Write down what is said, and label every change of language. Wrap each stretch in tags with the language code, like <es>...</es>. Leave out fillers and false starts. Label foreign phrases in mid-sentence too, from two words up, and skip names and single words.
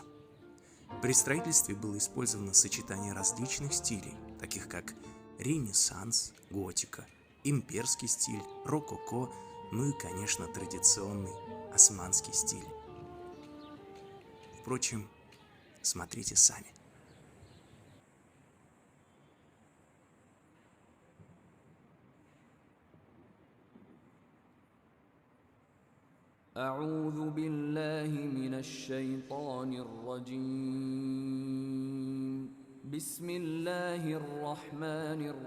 <ru>При строительстве было использовано сочетание различных стилей, таких как Ренессанс, готика, имперский стиль, рококо, ну и, конечно, традиционный османский стиль. Впрочем, смотрите сами.</ru> <ar>أعوذ بالله من الشيطان الرجيم بسم الله الرحمن</ar>